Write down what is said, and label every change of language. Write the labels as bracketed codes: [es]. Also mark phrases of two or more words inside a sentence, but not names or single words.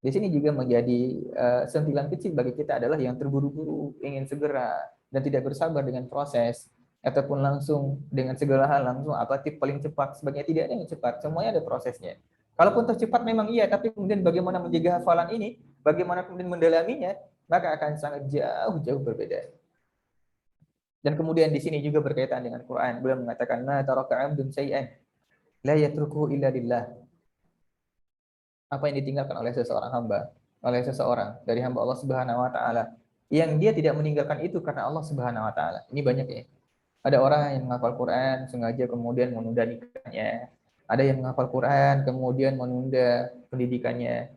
[id] Di sini juga menjadi sentilan kecil bagi kita adalah yang terburu-buru, ingin segera dan tidak bersabar dengan proses, ataupun langsung dengan segala hal langsung apa tip paling cepat. Sebagai tidak ada yang cepat, semuanya ada prosesnya. Kalaupun tercepat memang iya, tapi kemudian bagaimana menjaga hafalan ini, bagaimana kemudian mendalaminya, maka akan sangat jauh-jauh berbeda. Dan kemudian di sini juga berkaitan dengan Quran. Beliau mengatakan, [ar] "ما ترك عبد شيئا لا يتركه إلا لله." [id] Apa yang ditinggalkan oleh seseorang hamba, oleh seseorang dari hamba Allah [ar] سبحانه وتعالى, [id] yang dia tidak meninggalkan itu karena Allah [ar] سبحانه وتعالى. [id] Ini banyak ya. Ada orang yang menghafal Quran sengaja kemudian menunda nikahnya. Ada yang menghafal Quran kemudian menunda pendidikannya.